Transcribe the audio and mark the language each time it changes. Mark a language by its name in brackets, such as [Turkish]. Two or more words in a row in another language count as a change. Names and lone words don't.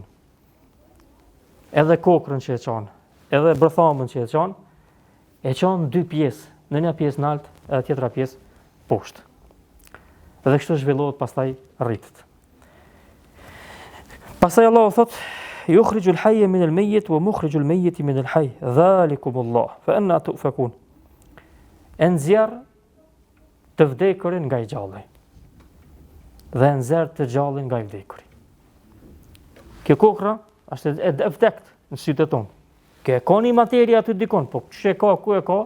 [Albanian] Edhe kokrën që e çon, edhe bërthamën që e çon 2 pjesë, në një pjesë lart, edhe tjetra pjesë poshtë. Dhe kështu zhvillohet pastaj rritet. Pastaj Allahu thot: [Arabic] "يخرج الحي من الميت ومخرج الميت من الحي. ذلكم الله فأنى تؤفكون." [Albanian] Nxjerr të vdekurin nga i gjalli. Dhe nxjerr të gjallin nga i vdekuri. Kjo kokra është e vdekt në sytë tonë. Kjo e ka një materie aty dikon, po ç'e ka, ku e ka?